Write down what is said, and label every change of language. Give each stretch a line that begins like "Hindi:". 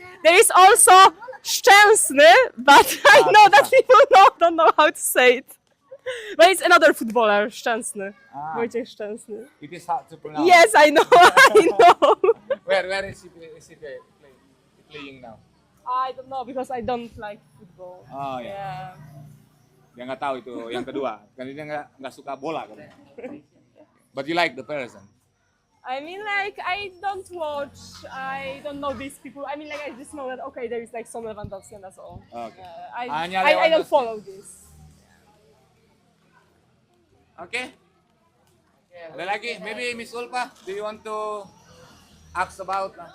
English: There is also Szczęsny, but I know that people don't know how to say it. But it's another footballer, Szczęsny. Wojciech Szczęsny. It is hard to pronounce. Yes, I know. I know. Where is he playing now? I don't know because I don't like football.
Indonesian: Oh ya.
English: Yeah.
Indonesian: Dia nggak tahu itu yang kedua. Karena dia nggak suka bola kan.
English: But you like the person. I mean, like, I don't watch, I don't know these people. I mean, like, I just know that, okay, there is like some Lewandowski and that's all. Okay. I
Indonesian: Hanya
English: don't
Indonesian: Lewandowski.
English: follow this.
Indonesian: Okay. Ada lagi?
English: Maybe Miss Ulfa, do you want to ask about?